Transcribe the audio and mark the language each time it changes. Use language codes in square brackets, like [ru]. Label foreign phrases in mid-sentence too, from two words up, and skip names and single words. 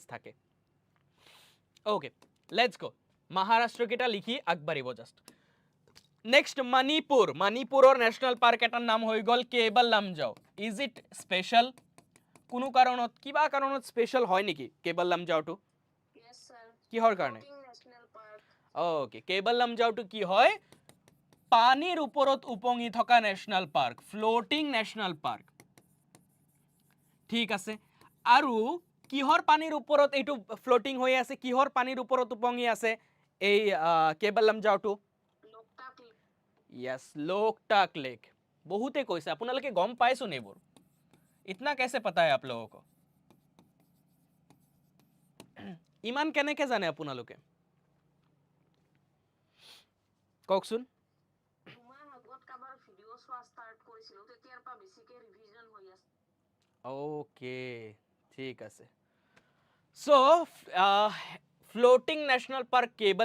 [as] থাকে [en] okay let's go [as] মহাৰাষ্ট্ৰকেইটা লিখি আগবাঢ়িব [en] just next [as] মণিপুৰৰ [en] national park [as] এটাৰ নাম হৈ গ'ল কেবল লামজাও [en] is it special [as] কোনো কাৰণত কিবা কাৰণত স্পেচিয়েল হয় নেকি কেবল লামজাওটো কিহৰ কাৰণে ওকে কেবল লামজাওটো কি হয় পানীৰ ওপৰত উপঙি থকা [en] national park floating national park [as] ঠিক আছে আৰু কিহৰ পানীৰ ওপৰত এইটো ফ্লোটিং হৈ আছে কিহৰ পানীৰ ওপৰত উপঙি আছে এই কেবল লামজাওটো यस लोकटाक लेक बहुते কৈছে আপোনালোকে গম পাইছোন এইবোৰ [hi] इतना कैसे पता है आप लोगों को [as] ইমান কেনেকে জানে আপোনালোকে কওকচোন ওকে ঠিক আছে [en] so floating national park [as] কেবল